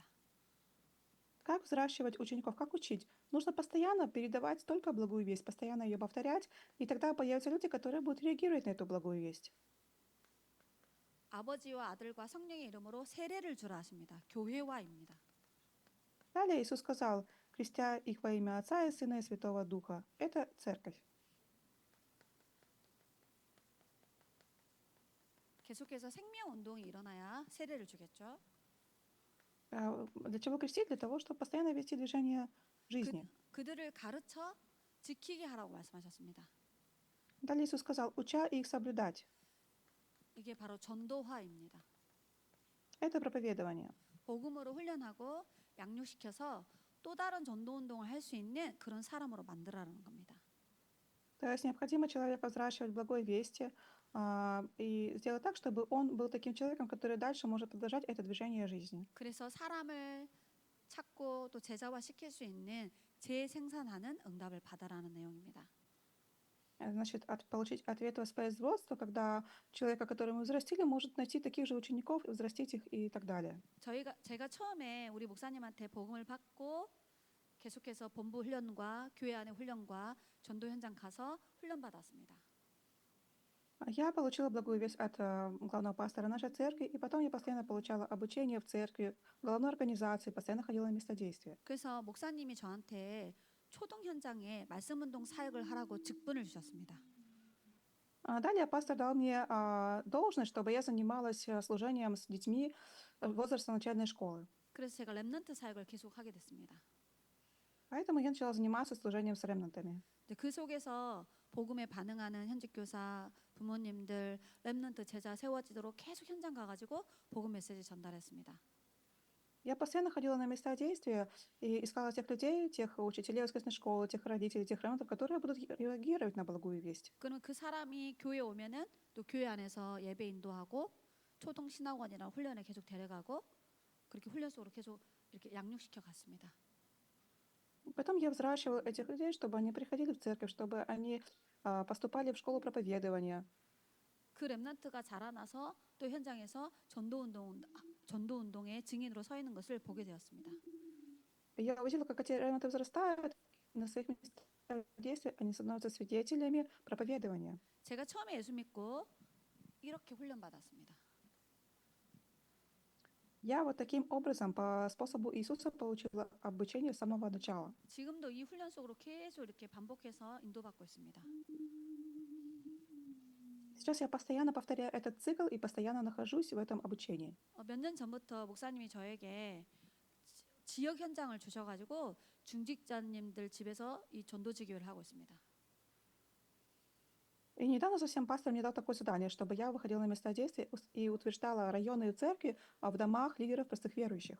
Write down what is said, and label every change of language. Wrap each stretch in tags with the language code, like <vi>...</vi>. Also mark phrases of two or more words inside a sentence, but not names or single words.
<ru>Как взращивать учеников, как учить? Нужно постоянно передавать только благую весть, постоянно ее повторять, и тогда появятся люди, которые будут реагировать на эту благую весть.</ru> <ko>아버지와 아들과 성령의 이름으로 세례를 주라 하십니다. 교회화입니다.</ko> <ru>Далее Иисус сказал: «Крестя их во имя Отца и Сына и Святого Духа». Это церковь.</ru> <ko>계속해서 생명 운동이 일어나야 세례를 주겠죠.</ko> <ru>Для чего крестить? Для того, чтобы постоянно вести движение жизни.</ru> <ko>그들을 가르쳐 지키게 하라고 말씀하셨습니다.</ko> <ru>Далее Иисус сказал: «Уча их соблюдать».</ru> <ko>이게 바로 전도화입니다.</ko> <ru>Это проповедование.</ru> <ko>복음으로 훈련하고 양육시켜서 또 다른 전도 운동을 할 수 있는 그런 사람으로 만들라는 겁니다.</ko> <ru>То есть необходимо человека взращивать в благой вести и сделать так, чтобы он был таким человеком, который дальше может продолжать это движение жизни.</ru> <ko>그래서 사람을 찾고 또 제자화 시킬 수 있는 재생산하는 응답을 받아라는 내용입니다.</ko> <ru>Значит, получить ответ воспроизводства, когда человека, которого мы взрастили, может найти таких же учеников, и взрастить их и так далее.</ru> <ko>제가 처음에 우리 목사님한테 복음을 받고 계속해서 본부 훈련과 교회 안의 훈련과 전도 현장 가서 훈련 받았습니다.</ko> <ru>Я получила благую весть от главного пастора нашей церкви, и потом я постоянно получала обучение в церкви, в головной организации, постоянно ходила на место действия.</ru> <ko>그래서 목사님이 저한테 초동 현장에 말씀 운동 사역을 하라고 직분을 주셨습니다.</ko> <ru>Далее пастор дал мне должность, чтобы я занималась служением с детьми возраста начальной школы.</ru> <ko>그래서 제가 렘넌트 사역을 계속 하게 됐습니다.</ko> <ru>Поэтому я начала заниматься служением с ремнантами.</ru> <ko>그 속에서 복음에 반응하는 현직 교사, 부모님들, 렘넌트 제자 세워지도록 계속 현장 가가지고 복음 메시지 전달했습니다.</ko> <ru>Я постоянно ходила на места действия и искала тех людей, тех учителей воскресной школы, тех родителей, тех ремнантов, которые будут реагировать на благую весть.</ru> <ko>그러면 그 사람이 교회 오면은 또 교회 안에서 예배 인도하고 초동 신학원이랑 훈련에 계속 데려가고 그렇게 훈련 속으로 계속 이렇게 양육시켜 갔습니다.</ko> <ru>Потом я взращивала этих людей, чтобы они приходили в церковь, чтобы они поступали в школу проповедования.</ru> <ko>그 렘넌트가 자라나서 또 현장에서 전도 운동의 증인으로 서 있는 것을 보게 되었습니다.</ko> <ru>Я увидела, как эти ремнанты взрастают, на своих местах действия они становятся свидетелями проповедования.</ru> <ko>제가 처음에 예수 믿고 이렇게 훈련 받았습니다.</ko> <ru>Я вот таким образом, по способу Иисуса, получила обучение с самого начала.</ru> <ko>지금도 이 훈련 속으로 계속 이렇게 반복해서 인도받고 있습니다.</ko> <ru>Сейчас я постоянно повторяю этот цикл и постоянно нахожусь в этом обучении.</ru> <ko>몇 년 전부터 목사님이 저에게 지역 현장을 주셔가지고 중직자님들 집에서 이 전도지교를 하고 있습니다.</ko> <ru>И недавно совсем пастор мне дал такое задание, чтобы я выходила на места действия и утверждала районные церкви в домах лидеров простых верующих.</ru>